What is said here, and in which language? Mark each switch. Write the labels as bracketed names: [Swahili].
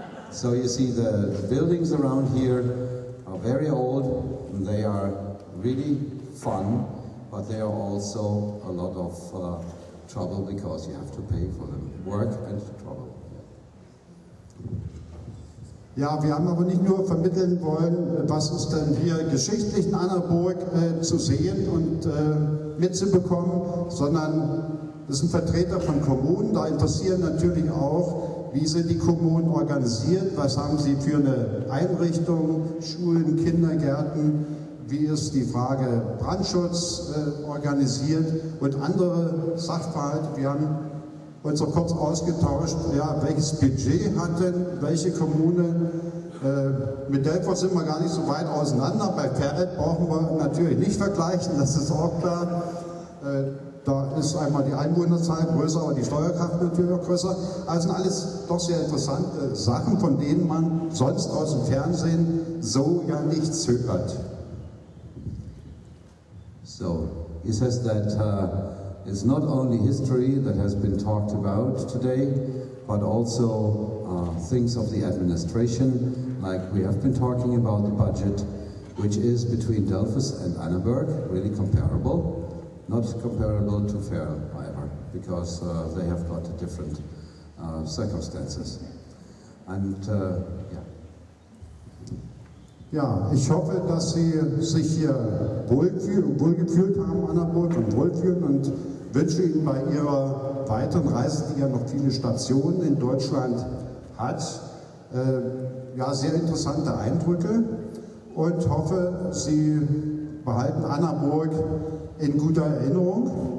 [English] So you see the buildings around here are very old, and they are really fun, but they are also a lot of trouble because you have to pay for them. Work and trouble. [German] Ja, wir haben aber nicht nur vermitteln wollen, was ist denn hier geschichtlich in Annaberg zu sehen und mitzubekommen, sondern das sind Vertreter von Kommunen. Da interessieren natürlich auch, wie sind die Kommunen organisiert, was haben sie für eine Einrichtung, Schulen, Kindergärten, wie ist die Frage Brandschutz organisiert und andere Sachverhalte. Wir haben uns so kurz ausgetauscht, ja, welches Budget hat denn welche Kommune. Mit Delphos sind wir gar nicht so weit auseinander. Bei Verl brauchen wir natürlich nicht vergleichen, das ist auch klar. Da ist einmal die Einwohnerzahl größer, aber die Steuerkraft natürlich auch größer. Also sind alles doch sehr interessante Sachen, von denen man sonst aus dem Fernsehen so ja nichts hört. [English] So, he says that it's not only history that has been talked about today, but also things of the administration, like we have been talking about the budget, which is between Delphos and Annaberg, really comparable. Not comparable to Verl, however, because they have got different circumstances. And yeah. [German] Ja, ich hoffe, dass Sie sich hier wohlgefühlt haben, Annaberg, und wohlfühlen, und wünsche Ihnen bei Ihrer weiteren Reise, die ja noch viele Stationen in Deutschland hat, ja, sehr interessante Eindrücke, und hoffe, Sie behalten Annaberg in guter Erinnerung.